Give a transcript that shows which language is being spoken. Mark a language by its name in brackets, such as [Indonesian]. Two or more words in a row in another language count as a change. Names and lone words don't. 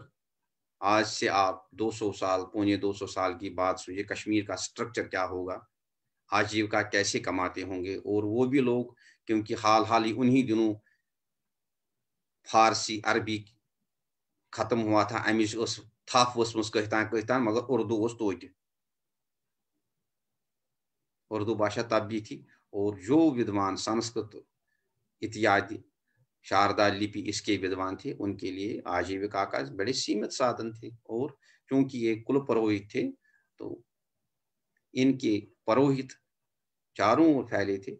[Hindi] आज से आप 200 साल, पौने 200 साल की बात सुनिए, कश्मीर का स्ट्रक्चर क्या होगा, आजीविका कैसे कमाते होंगे। और वो भी लोग, क्योंकि हाल ही उन्हीं दिनों फारसी अरबी खत्म हुआ था, [Kashmiri] अमिश थप वसमस कहता, मगर उर्दू उस तोत, [Hindi] उर्दू भाषा तब भी थी। और जो विद्वान संस्कृत इत्यादि शारदा लिपि इसके विद्वान थे, उनके लिए आजीविका का बड़े सीमित साधन थे। और क्योंकि ये कुल पुरोहित थे, तो इनके पुरोहित चारों ओर फैले थे।